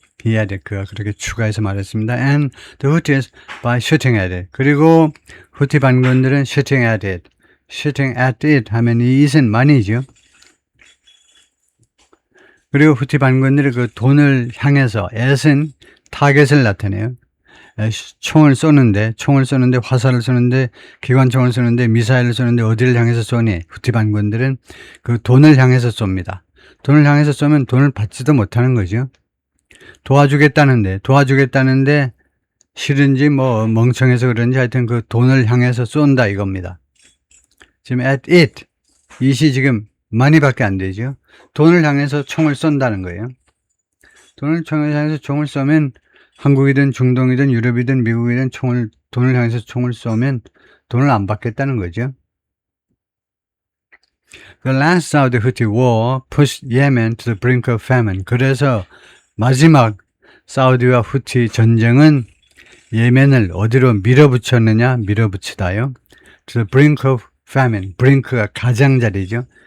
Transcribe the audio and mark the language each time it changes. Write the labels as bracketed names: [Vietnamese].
[Korean] 그가 그렇게 추가해서 말했습니다. [English] And the Houthis by shooting at it. [Korean] 그리고 후티 반군들은 [English] shooting at it. shooting at it [Korean] 하면 이 it은 money죠. 그리고 후티 반군들이 그 돈을 향해서 at은 타겟을 나타내요. 총을 쏘는데 화살을 쏘는데 기관총을 쏘는데 미사일을 쏘는데 어디를 향해서 쏘니? 후티 반군들은 그 돈을 향해서 쏩니다. 돈을 향해서 쏘면 돈을 받지도 못하는 거죠. 도와주겠다는데 싫은지 멍청해서 그런지 하여튼 그 돈을 향해서 쏜다 이겁니다. 지금 at it, it이 지금 money밖에 안 되죠. 돈을 향해서 총을 쏜다는 거예요. 돈을 향해서 총을 쏘면 한국이든 중동이든 유럽이든 미국이든 돈을 향해서 총을 쏘면 돈을 안 받겠다는 거죠. [English] The last Saudi Houthi war pushed Yemen to the brink of famine. [Korean] 그래서 마지막 사우디와 후티 전쟁은 예멘을 어디로 밀어붙이다요. [English] To the brink of famine. [Korean] brink가 가장자리죠.